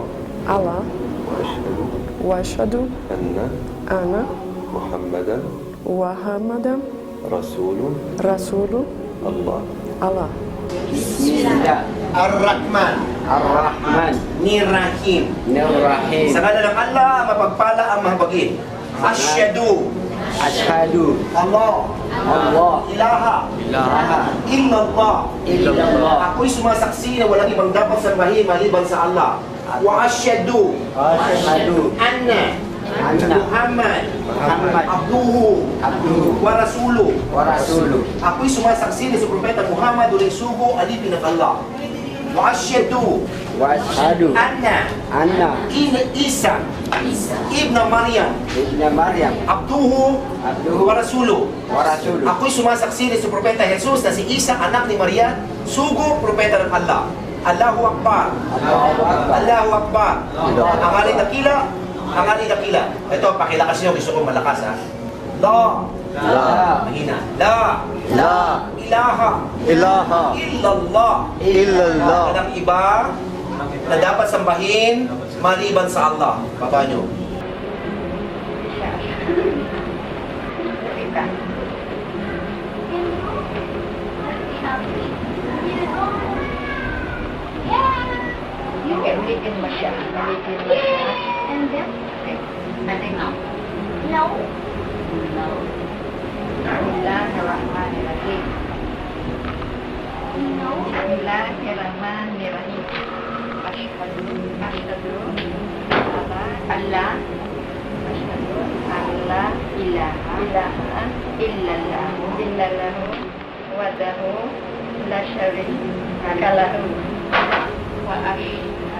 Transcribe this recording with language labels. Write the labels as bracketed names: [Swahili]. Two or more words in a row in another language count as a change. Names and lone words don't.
[Arabic] الله وأشهد أن محمدا محمدا رسول رسول الله. الله. بسم الله. الرحمن. الرحيم. [Filipino] Sa ngala ng Allah, mapagpala ang mahabagin. [Arabic] أشهد. الله. إله. إلا الله. [Filipino] Ako'y sumasaksi na walang ibang dapat sambahin maliban sa Allah. [Arabic] وأشهد. أن. محمد. عبده. ورسوله. [Filipino] Ako'y sumasaksi na si Propeta Muhammad uling sugo alipin ng Allah. [Arabic] وأشهد أن عيسى ابن مريم عبده ورسوله. [Filipino] Ako'y sumasaksi ni si Propeta Jesus na si Isa anak ni Maria, sugo propeta ng Allah. [Arabic] الله أكبر. الله أكبر. [Filipino] Ang alin dakila. Ito, pakilakas nyo, gusto kong malakas ha. Mahina. [Arabic] لا إله إلا الله. [Filipino] Walang iba na dapat sambahin maliban sa Allah. Baba nyo. [English] You can read in Masya. And then? Okay. No. [Arabic] بسم الله الرحمن الرحيم. بسم الله الرحمن الرحيم. أشهد أن لا إله إلا الله وحده لا شريك له و